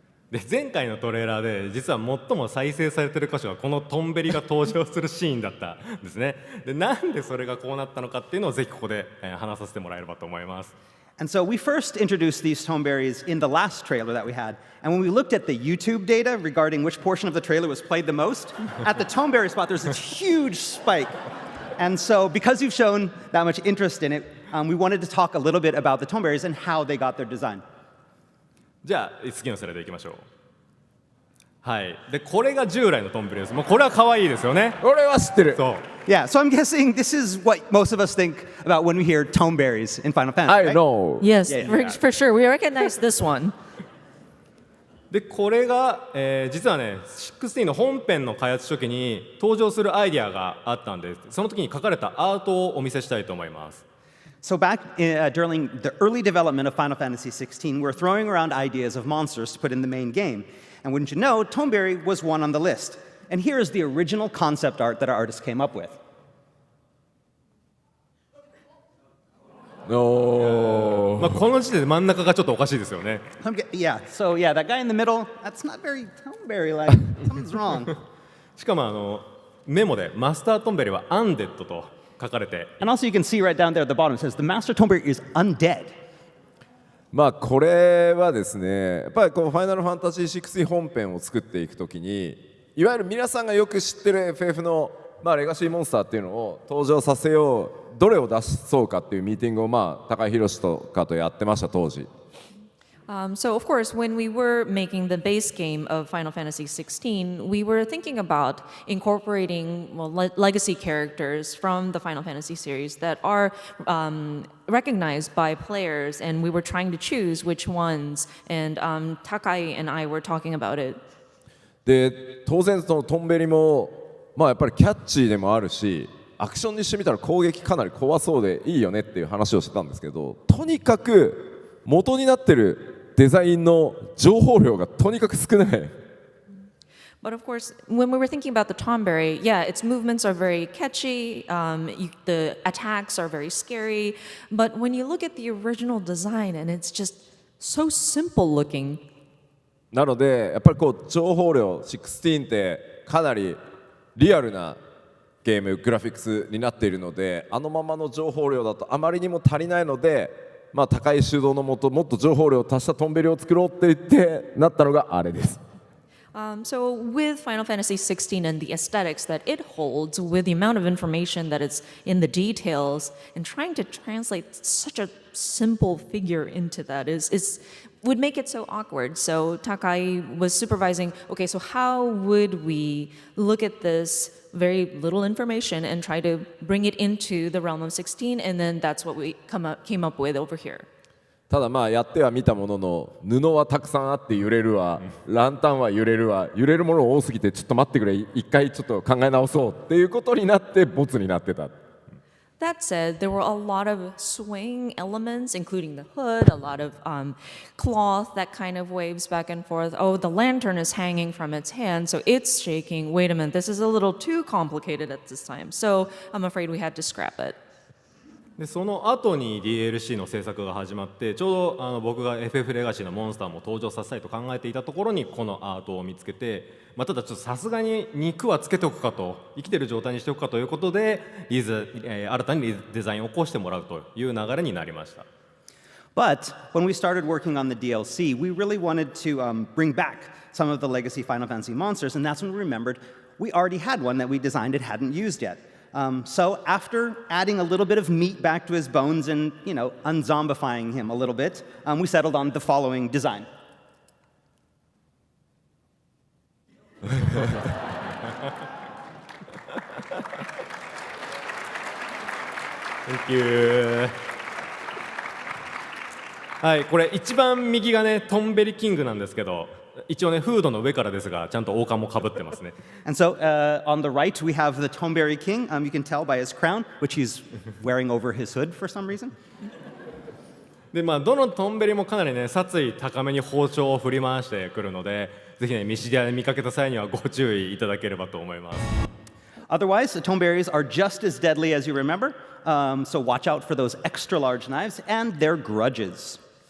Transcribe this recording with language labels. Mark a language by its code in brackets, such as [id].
[ja] で前回のトレーラーで実は最も再生されている箇所はこのトンベリが登場するシーンだったんですね。でなんでそれがこうなったのかっていうのをぜひここで話させてもらえればと思います。 [en] And so we first introduced these Tomberries in the last trailer that we had. And when we looked at the YouTube data regarding which portion of the trailer was played the most, at the Tomberry spot there's this huge spike. And so because you've shown that much interest in it, we wanted to talk a little bit about the Tomberries and how they got their design. [ja] じゃあ次のスライドいきましょう。はい。でこれが従来のトンベリです。もうこれは可愛いですよね。俺は知ってる。そう。 [en] Yeah, so I'm guessing this is what most of us think about when we hear Tomberries in Final Fantasy, I right? know. Yes, Yeah. for sure. We recognize this one. [ja] でこれが、実はね16の本編の開発初期に登場するアイディアがあったんで、その時に描かれたアートをお見せしたいと思います。 [en] So back during the early development of Final Fantasy XVI, we're throwing around ideas of monsters to put in the main game. And wouldn't you know, Tomberry was one on the list. And here is the original concept art that our artist came up with. No. [ja] この時点で真ん中がちょっとおかしいですよね。 [en] Yeah, so yeah, that guy in the middle, that's not very Tomberry-like. Something's wrong. [ja] しかもメモでマスタートンベリはアンデッドと書かれて。 [en] And also you can see right down there at the bottom, it says the Master Tomberry is undead. [ja] これはですね、やっぱりこうファイナルファンタジー16本編を作っていくときに、いわゆる皆さんがよく知ってる FF のレガシーモンスターっていうのを登場させよう、どれを出そうかっていうミーティングを高井宏とかとやってました当時。 [en] So of course, when we were making the base game of Final Fantasy XVI, we were thinking about incorporating legacy characters from the Final Fantasy series that are recognized by players, and we were trying to choose which ones. And Takai and I were talking about it. [ja] で当然そのトンベリもやっぱりキャッチーでもあるし、アクションにしてみたら攻撃かなり怖そうでいいよねっていう話をしてたんですけど、とにかく元になってるデザインの情報量がとにかく少ない。 [en] But of course, when we were thinking about the Tomberry, yeah, its movements are very catchy, the attacks are very scary, but when you look at the original design and it's just so simple looking. [ja] なのでやっぱりこう情報量16ってかなりリアルなゲームグラフィックスになっているので、あのままの情報量だとあまりにも足りないので、高い主導のもともっと情報量を足したトンベリを作ろうって言ってなったのがあれです。 [en] So with Final Fantasy XVI and the aesthetics that it holds, with the amount of information that is in the details, and trying to translate such a simple figure into that would make it so awkward. So Takai was supervising, okay, so how would we look at this very little information and try to bring it into the realm of 16, and then that's what we came up with over here. [ja] ただまあやってはみたものの、布はたくさんあって揺れるわ、ランタンは揺れるわ、揺れるもの多すぎてちょっと待ってくれ、一回ちょっと考え直そうっていうことになってボツになってた。 [en] That said, there were a lot of swaying elements, including the hood, a lot of cloth that kind of waves back and forth. Oh, the lantern is hanging from its hand, so it's shaking. Wait a minute, this is a little too complicated at this time. So I'm afraid we had to scrap it. [ja] でその後に DLC の制作が始まって、ちょうど僕が FF レガシーのモンスターも登場させたいと考えていたところにこのアートを見つけて、ただちょっとさすがに肉はつけておくかと、生きてる状態にしておくかということで新たにデザインを起こしてもらうという流れになりました。 [en] But when we started working on the DLC, we really wanted to bring back some of the legacy Final Fantasy monsters, and that's when we remembered we already had one that we designed and hadn't used yet. So after adding a little bit of meat back to his bones and, unzombifying him a little bit, we settled on the following design. Thank you. [ja] はい、これ一番右がねトンベリキングなんですけど、一応ねフードの上からですがちゃんと王冠もかぶってますね。 [en] And so on the right, we have the Tomberry King. You can tell by his crown, which he's wearing over his hood for some reason. [ja] でどのトンベリもかなりね殺意高めに包丁を振り回してくるので、ぜひねミシディアで見かけた際にはご注意いただければと思います。 [en] Otherwise, the Tomberries are just as deadly as you remember. So watch out for those extra large knives and their grudges.